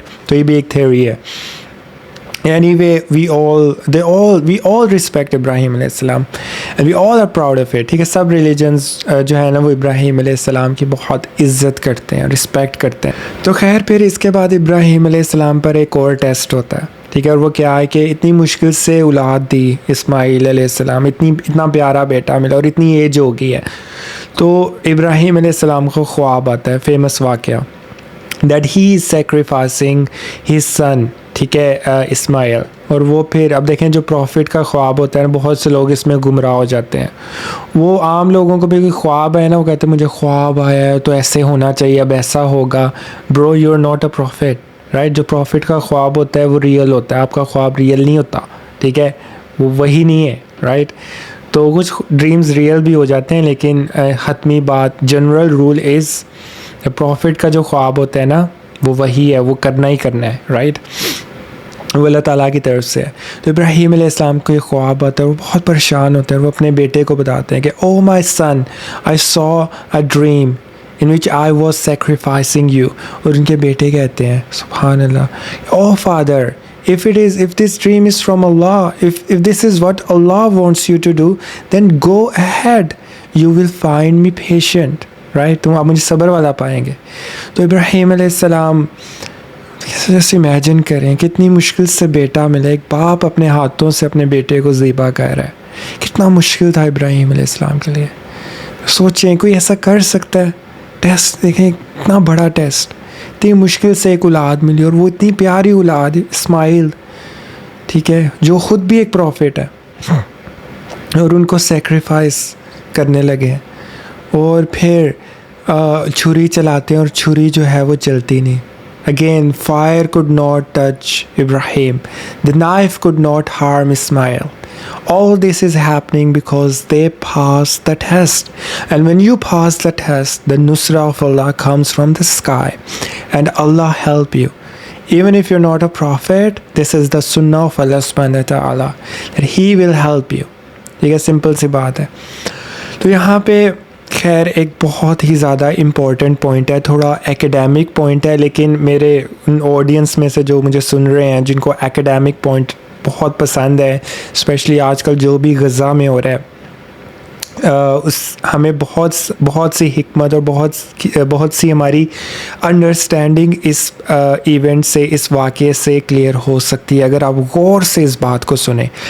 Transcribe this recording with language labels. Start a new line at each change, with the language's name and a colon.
Urdu: Right, تو یہ بھی ایک تھیوری ہے.
English: Anyway, we all respect Ibrahim علیہ السلام and we all are proud of it.
Urdu: ٹھیک ہے, سب ریلیجنس جو ہے نا وہ ابراہیم علیہ السلام کی بہت عزت کرتے ہیں, رسپیکٹ کرتے ہیں. تو خیر پھر اس کے بعد ابراہیم علیہ السلام پر ایک اور ٹیسٹ ہوتا ہے. ٹھیک ہے, اور وہ کیا ہے کہ اتنی مشکل سے اولاد دی اسماعیل علیہ السلام, اتنا پیارا بیٹا ملا اور اتنی ایج ہو گئی ہے. تو ابراہیم علیہ السلام کو خواب آتا ہے, فیمس واقعہ.
English: that he is sacrificing his son,
Urdu: ٹھیک ہے،
English: Ismail.
Urdu: اور وہ پھر اب دیکھیں جو پروفٹ کا خواب ہوتا ہے، بہت سے لوگ اس میں گمراہ ہو جاتے ہیں. وہ عام لوگوں کو بھی کوئی خواب ہے نا، وہ کہتے ہیں مجھے خواب آیا ہے تو ایسے ہونا چاہیے، اب ایسا ہوگا.
English: bro you are not a prophet,
Urdu: right. جو پروفٹ کا خواب ہوتا ہے وہ ریئل ہوتا ہے، آپ کا خواب ریئل نہیں ہوتا، ٹھیک ہے، وہ وہی نہیں ہے، رائٹ. تو کچھ ڈریمز ریئل بھی ہو جاتے ہیں، لیکن حتمی بات، جنرل رول از پروفٹ کا جو خواب ہوتا ہے نا وہ وہی ہے، وہ کرنا ہی کرنا ہے، رائٹ. وہ اللہ تعالیٰ کی طرف سے ہے. تو ابراہیم علیہ السلام کو یہ خواب آتا ہے، وہ بہت پریشان ہوتے ہیں. وہ اپنے بیٹے کو بتاتے ہیں کہ
English: Oh my son, I saw a dream in which I was sacrificing you.
Urdu: اور ان کے بیٹے کہتے ہیں سبحان اللہ،
English: Oh father, if this dream is from Allah, if this is what Allah wants you to do, then go ahead, you will find me patient, right.
Urdu: تم آپ مجھے صبر والا پائیں گے. تو ابراہیم علیہ السلام جیسے امیجن کریں کتنی مشکل سے بیٹا ملا، ایک باپ اپنے ہاتھوں سے اپنے بیٹے کو ذبح کر رہا ہے. کتنا مشکل تھا ابراہیم علیہ السلام کے لیے. سوچیں کوئی ایسا کر سکتا ہے؟ ٹیسٹ دیکھیں، اتنا بڑا ٹیسٹ، اتنی مشکل سے ایک اولاد ملی، اور وہ اتنی پیاری اولاد اسماعیل، ٹھیک ہے، جو خود بھی ایک پروفٹ ہے، اور ان کو سیکریفائس کرنے لگے. اور پھر چھری چلاتے ہیں اور چھری جو ہے وہ چلتی نہیں.
English: Again, fire could not touch Ibrahim. The knife could not harm Ismail. All this is happening because they passed the test. And when you pass the test, the nusra of Allah comes from the sky. And Allah help you. Even if you're not a prophet, this is the sunnah of Allah subhanahu wa ta'ala, that He will help you.
Urdu: یہ simple سی بات ہے. تو یہاں پہ خیر ایک بہت ہی زیادہ امپورٹنٹ پوائنٹ ہے، تھوڑا ایکیڈیمک پوائنٹ ہے، لیکن میرے ان آڈینس میں سے جو مجھے سن رہے ہیں جن کو ایکیڈیمک پوائنٹ بہت پسند ہے، اسپیشلی آج کل جو بھی غزہ میں ہو رہا ہے، ہمیں بہت سی حکمت اور بہت سی ہماری انڈرسٹینڈنگ اس ایونٹ سے، اس واقعے سے کلیئر ہو سکتی ہے اگر آپ غور سے اس بات کو سنیں.